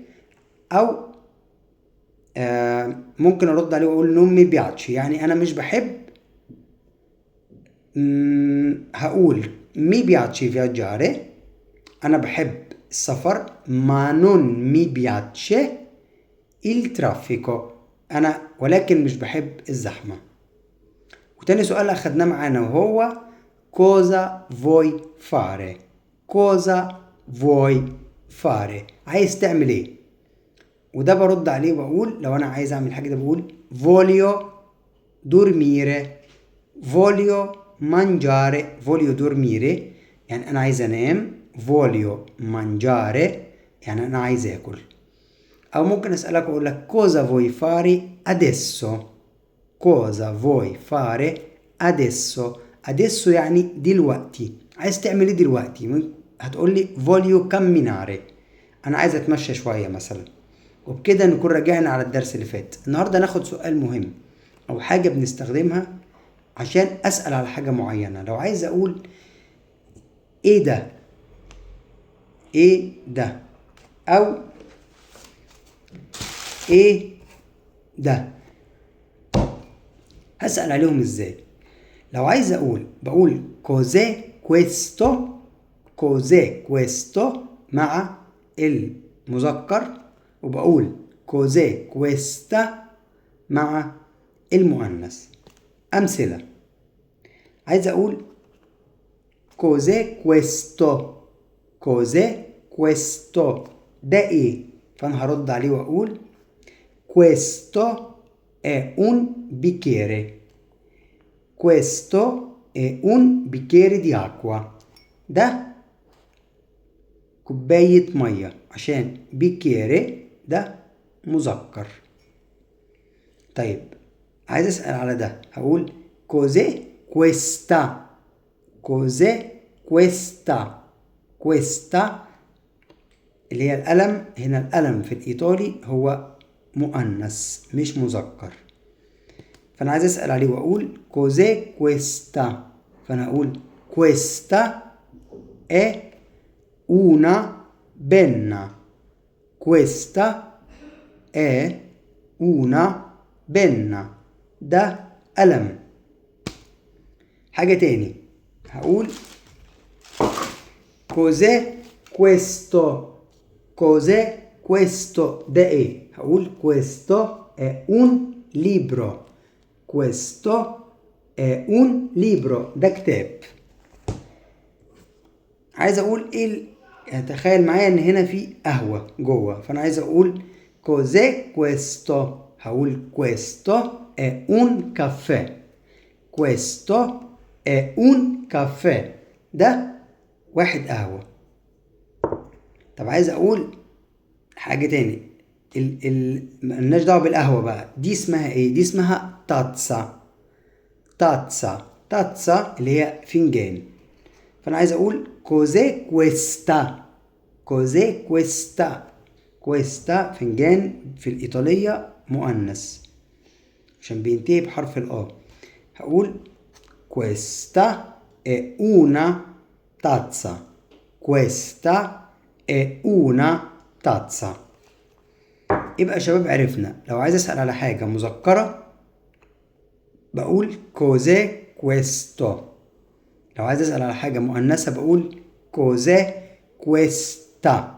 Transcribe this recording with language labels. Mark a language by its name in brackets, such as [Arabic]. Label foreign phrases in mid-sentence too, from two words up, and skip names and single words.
[Arabic] او ممكن ارد عليه واقول [Italian] non mi piace, [Arabic] يعني انا مش بحب. هقول [Italian] mi piace viaggiare, [Arabic] أنا بحب السفر، [Italian] ma non mi piace il traffico، [Arabic] أنا ولكن مش بحب الزحمة. وتاني سؤال أخدناه معانا وهو [Italian] cosa vuoi fare، cosa vuoi fare، [Arabic] عايز تعمل ايه. وده برد عليه وأقول لو أنا عايز أعمل حاجة ده بقول [Italian] voglio dormire، voglio mangiare، voglio dormire [Arabic] يعني أنا عايز أنام، [Italian] voglio mangiare [Arabic] يعني أنا عايز أكل. أو ممكن أسألك وأقول لك [Italian] cosa vuoi fare adesso، cosa vuoi fare adesso، adesso [Arabic] يعني دلوقتي، عايز تعمل إيه دلوقتي. هتقول لي [Italian] voglio camminare، [Arabic] أنا عايز أتمشى شوية مثلا. وبكده نكون راجعنا على الدرس اللي فات. النهاردة ناخد سؤال مهم أو حاجة بنستخدمها عشان أسأل على حاجة معينة. لو عايز أقول إيه ده، إيه ده، أو إيه ده، هسأل عليهم إزاي. لو عايز أقول بقول [Italian] cos'è questo، cos'è questo [Arabic] مع المذكر، وبقول [Italian] cos'è questa [Arabic] مع المؤنث. أمثلة: عايز أقول [Italian] cos'è questo، cos'è questo، [Arabic] ده إيه؟ فأنا هرد عليه وأقول [Italian] questo è un bicchiere، questo è un bicchiere di acqua، [Arabic] ده كوباية مية، عشان بيكيري ده مذكر. طيب عايز أسأل على ده، هقول [Italian] cos'è questa، cos'è questa، [Arabic] questa اللي هي القلم. هنا القلم في الإيطالي هو مؤنث مش مذكر، فأنا عايز أسأل عليه وأقول [Italian] cos'è questa، [Arabic] فأنا أقول [Italian] questa è una penna، questa è una penna، [Arabic] ده قلم. حاجة تاني هقول [Italian] cos'è questo، cos'è questo، [Arabic] ده ايه. هقول [Italian] questo è un libro، questo è un libro، [Arabic] ده كتاب. عايز اقول ايه تخيل معايا ان هنا في قهوة جوه، فانا عايز اقول [Italian] cos'è questo، [Arabic] هقول [Italian] questo è un caffè، questo è un caffè، [Arabic] ده واحد قهوة. طب عايز اقول حاجة تاني، ملناش دعوة بالقهوة بقى، دي اسمها ايه؟ دي اسمها تاتسا، تاتسا، تاتسا اللي هي فنجان. فانا عايز اقول [Italian] cos'è questa، cos'è questa، [Arabic] questa فنجان في الإيطالية مؤنث عشان بينتهي بحرف الآ. هقول [Italian] questa è una tazza، questa è una tazza. [Arabic] يبقى يا شباب عرفنا لو عايز أسأل على حاجة مذكرة بقول [Italian] cos'è questo، [Arabic] لو عايز أسأل على حاجة مؤنثة بقول [Italian] cos'è questa.